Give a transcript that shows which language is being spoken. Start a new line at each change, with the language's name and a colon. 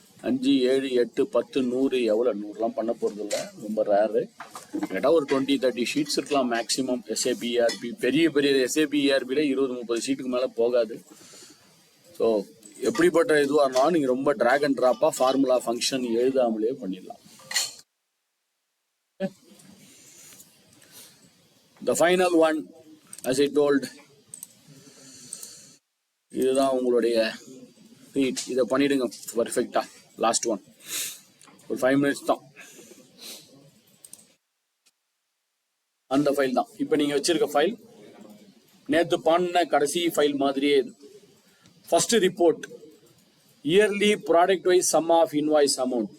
Tamil: 5, 7, 8, 10, 100 எவ்வளோ? 100லாம் பண்ண போகிறது இல்லை, ரொம்ப ரேரு. கேட்டால் ஒரு 20-30 ஷீட்ஸ் இருக்கலாம் மேக்ஸிமம். எஸ்ஏபி ERP பெரிய எஸ்ஏபி ERPல 20-30 ஷீட்டுக்கு மேலே போகாது. ஸோ எப்படிப்பட்ட இதுவாக இருந்தாலும் நீங்கள் ரொம்ப ட்ராக் அண்ட் ட்ராப்பாக ஃபார்முலா ஃபங்க்ஷன் எழுதாமலே பண்ணிடலாம்.
English: The final one, as I told,
Tamil: இதுதான் உங்களுடைய ரீட். இதை பண்ணிடுங்க பர்ஃபெக்டா. லாஸ்ட் ஒன், ஒரு 5 minutes தான். அந்த ஃபைல் தான் இப்போ நீங்க வச்சிருக்க ஃபைல். நேற்று பண்ண கடைசி ஃபைல் மாதிரியே.
English: First report yearly product wise sum of invoice amount.